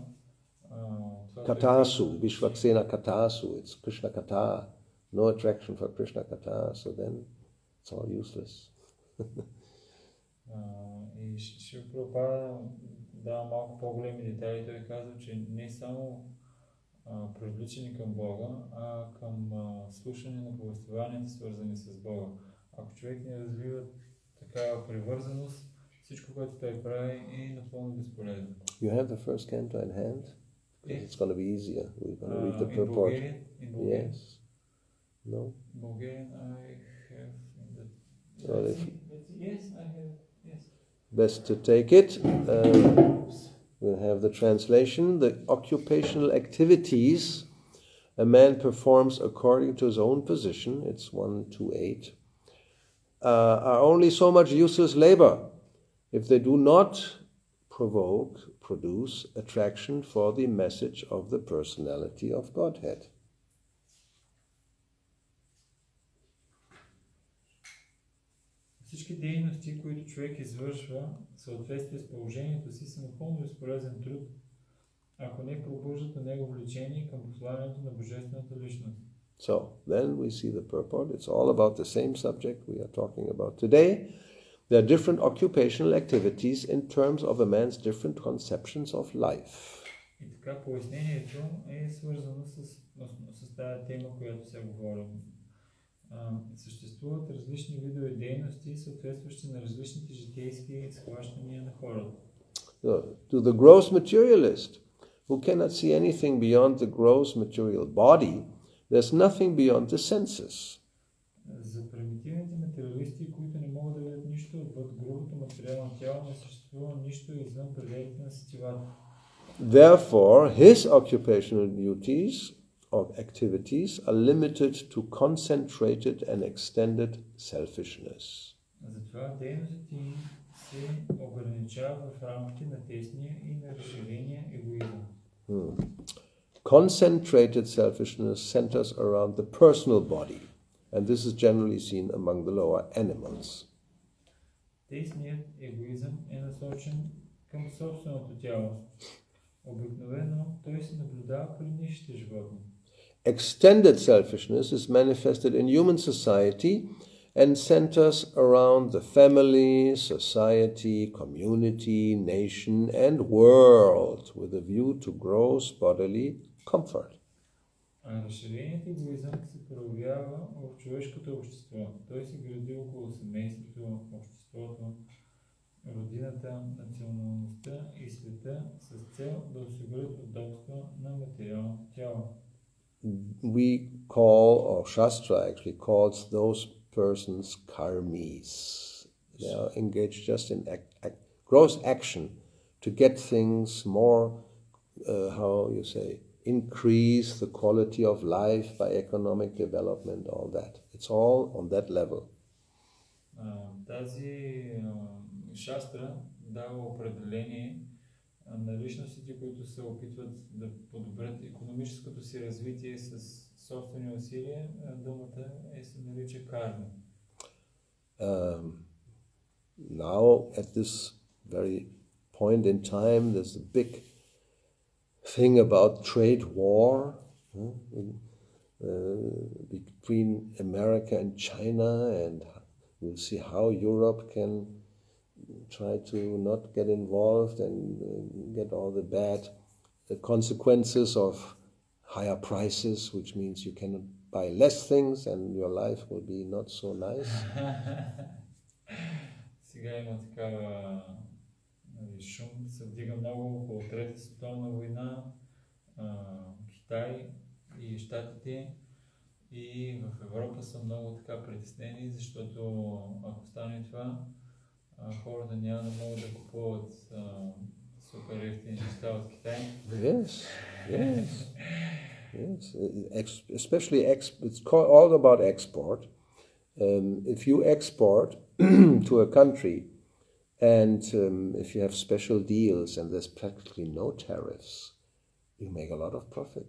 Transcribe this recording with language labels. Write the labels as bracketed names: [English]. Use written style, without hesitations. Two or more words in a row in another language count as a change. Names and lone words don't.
[Sanskrit] Katasu, Vishvaksena Katasu, [English] it's Krishna Kata, no attraction for Krishna Kata, so then it's all useless. [Bulgarian] И Шрила Прабхупада дава малко по-големи детайли. Той казва, че не само привличане към Бога, а към слушане на повествованията, свързани с Бога. Ако човек не развива такава привързаност, всичко, което той прави, е напълно безполезно. [English] You have the first canto in hand? Yes. It's going to be easier. We're going to read the In purport. In Bulgarian? Yes. No? Bulgarian I have in the... Well, Yes, I have. Yes. Best to take it. We'll have the translation. The occupational activities a man performs according to his own position, it's 128, are only so much useless labor if they do not produce attraction for the message of the personality of Godhead. [Bulgarian] Всички дейности, които човек извършва в съответствие с положението си, са напълно безполезен труд, ако не пробуждат на него влечение към посланието на Божествената личност. [English] So, then we see the purport. It's all about the same subject we are talking about today. There are different occupational activities in terms of a man's different conceptions of life. [Bulgarian] И така, пояснението е свързано с тази тема, която сега говорим. Съществуват различни видове дейности, съответстващи на различните житейски схващания на хората. [English] So, to the gross materialist, who cannot see anything beyond the gross material body, there's nothing beyond the senses. [Bulgarian] За примитивните материалисти, които не могат да видят нищо отвъд грубото материално тяло, не съществува нищо извън пределите на сетивата. [English] Therefore, his occupational duties or activities are limited to concentrated and extended selfishness. [Bulgarian] Затова дейностите им се ограничават в рамките на тесния и на разширения егоизъм. [English] Concentrated selfishness centers around the personal body, and this is generally seen among the lower animals. [Bulgarian] Тесният егоизъм е насочен към собственото тяло. Обикновено той се наблюдава при нисшите животни. [English] Extended selfishness is manifested in human society and centers around the family, society, community, nation, and world with a view to gross bodily comfort. [Bulgarian] Разширеният егоизъм се проявява в човешкото общество. Той се гради около семейството, обществото, родината, националността и света с цел да осигурят удобство на материалното тяло. [English] We call, or Shastra actually calls those persons karmis. They are engaged just in gross action to get things more, how you say, increase the quality of life by economic development, all that. It's all on that level. [Bulgarian] Тази шастра дава определение на личностите, които се опитват да подобрят икономическото си развитие с собствени усилия. Думата се нарича карма. [English] Now, at this very point in time, there's a big thing about trade war between America and China, and we'll see how Europe can try to not get involved and get all the bad consequences of higher prices, which means you cannot buy less things and your life will be not so nice. [Bulgarian] Сега има такава шум, се вдига много около Трета световна война. Китай и Щатите и в Европа са много така притеснени, защото ако стане това, хората няма да могат да купуват супер ефтини неща от Китай. [English] Yes, yes, yes. Especially, it's all about export. If you export to a country, and if you have special deals and there's practically no tariffs, you make a lot of profit.